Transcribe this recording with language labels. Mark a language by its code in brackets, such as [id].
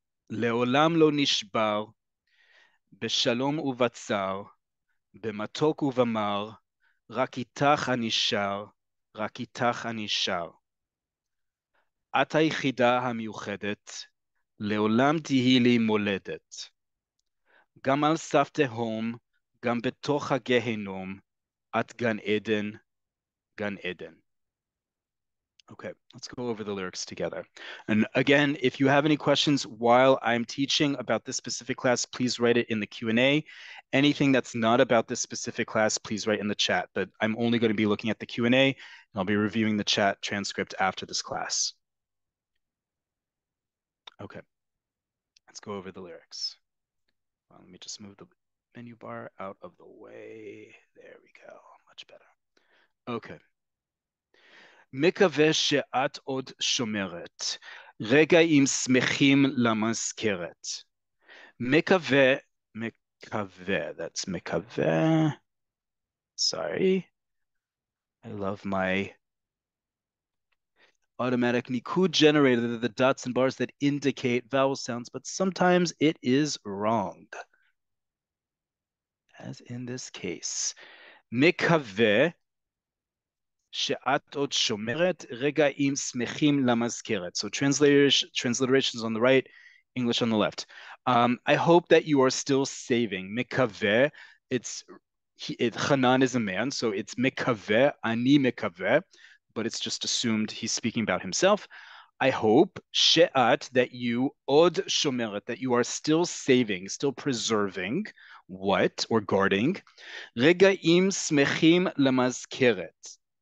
[he] לעולם לא נשבר, בשלום ובצר, במתוק ובמר, רק איתך אני שר, רק איתך אני שר. את היחידה המיוחדת, לעולם תהי לי מולדת. גם על סף תהום, גם בתוך הגהנום, את גן עדן, גן עדן. [en] Okay, let's go over the lyrics together. And again, if you have any questions while I'm teaching about this specific class, please write it in the Q&A. Anything that's not about this specific class, please write in the chat. But I'm only going to be looking at the Q&A, and I'll be reviewing the chat transcript after this class. Okay, let's go over the lyrics. Well, let me just move the menu bar out of the way. There we go, much better. Okay. [he] מקווה שאת עוד שומרת, רגעים שמחים למזכרת. [en] מקווה, that's מקווה. Sorry. I love my automatic Nikud generator, the dots and bars that indicate vowel sounds, but sometimes it is wrong. As in this case. [he] מקווה שאת עוד שומרת רגעים שמחים למזכרת. [en] So transliterations on the right, English on the left. I hope that you are still saving. מקווה, Chanan is a man, so it's מקווה, [he] אני מקווה, [en] but it's just assumed he's speaking about himself. I hope שאת, that you, [he] עוד שומרת, [en] that you are still saving, still preserving, what, or guarding, [he] רגעים שמחים למזכרת.